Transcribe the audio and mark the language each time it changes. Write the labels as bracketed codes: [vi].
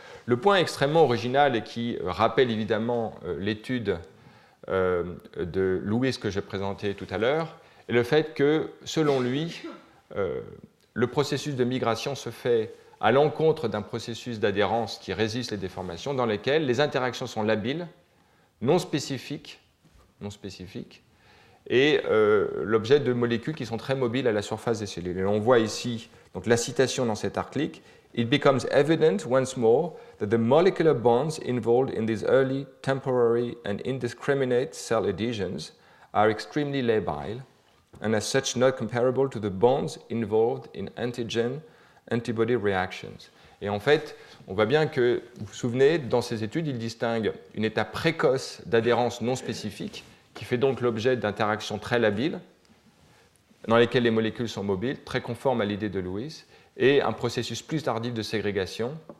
[fr] Le point extrêmement original et qui rappelle évidemment l'étude de Lewis que j'ai présenté tout à l'heure, est le fait que, selon lui, le processus de migration se fait à l'encontre d'un processus d'adhérence qui résiste les déformations, dans lequel les interactions sont labiles, non spécifiques, et l'objet de molécules qui sont très mobiles à la surface des cellules. Et on voit ici donc, la citation dans cet article. [en] It becomes evident once more that the molecular bonds involved in these early, temporary, and indiscriminate cell adhesions are extremely labile, and as such not comparable to the bonds involved in antigen-antibody reactions. [fr] Et en fait, on voit bien que, vous vous souvenez, dans ces études, il distingue une étape précoce d'adhérence non spécifique, qui fait donc l'objet d'interactions très labiles, dans lesquelles les molécules sont mobiles, très conformes à l'idée de Lewis, et un processus plus tardif de ségrégation,